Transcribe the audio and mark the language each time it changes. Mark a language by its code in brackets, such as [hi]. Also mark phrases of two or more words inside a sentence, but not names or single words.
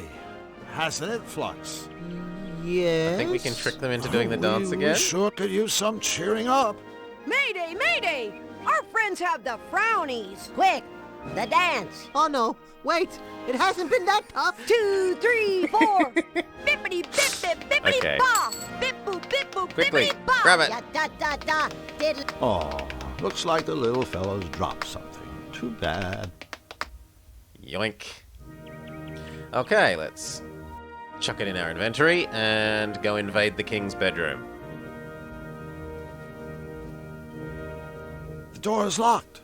[en] Hasn't it, Flux? Yes. I think we can trick them into doing the dance We again. sure could use some cheering up. Mayday, mayday. Our friends have the frownies. Quick, the dance. Oh no, wait. It hasn't been that tough. 2, 3, 4. Bippity bip bip bippity Okay. ba. Bip boop bip boop Quickly, bippity ba. grab it. Ya da da da, diddly. Oh, looks like the little fellow's dropped something. Too bad. Yoink. Okay, let's chuck it in our inventory and go invade the king's bedroom. The door is locked.